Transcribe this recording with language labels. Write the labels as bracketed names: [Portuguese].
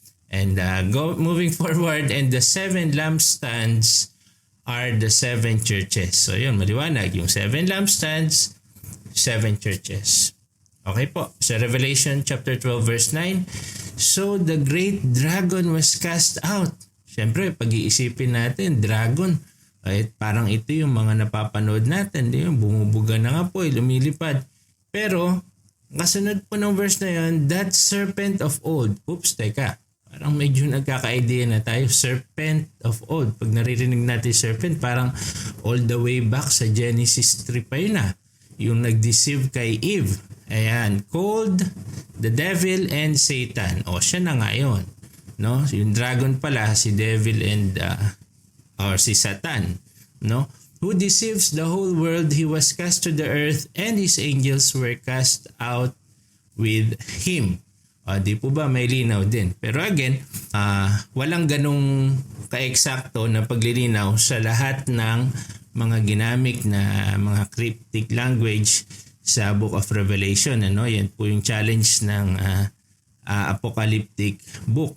[English] And moving forward, and the 7 lampstands are the 7 churches. [Filipino] So yun, maliwanag. Yung 7 lampstands, 7 churches. Okay po. Sa [English] Revelation chapter 12 verse 9, so the great dragon was cast out. [Filipino] Siyempre, pag-iisipin natin, dragon. Parang ito yung mga napapanood natin. Yung bumubuga na nga po, lumilipad. Pero, kasunod po ng verse na yun, [English] that serpent of old. [Filipino] Oops, teka. Parang medyo nagkaka-idea na tayo. [English] Serpent of old. [Filipino] Pag naririnig natin serpent, parang [English] all the way back [Filipino] sa Genesis 3 pa yun yung nag-deceive kay Eve. Ayan. [English] Called the devil and Satan. [Filipino] Siya na nga yun. Yung dragon pala, si devil and or si Satan. [English] Who deceives the whole world, he was cast to the earth, and his angels were cast out with him. [Filipino] Di po ba may linaw din? Pero again, walang ganong ka-eksakto na paglilinaw sa lahat ng mga ginamit na mga cryptic language sa Book of Revelation. Yan po yung challenge ng apocalyptic book.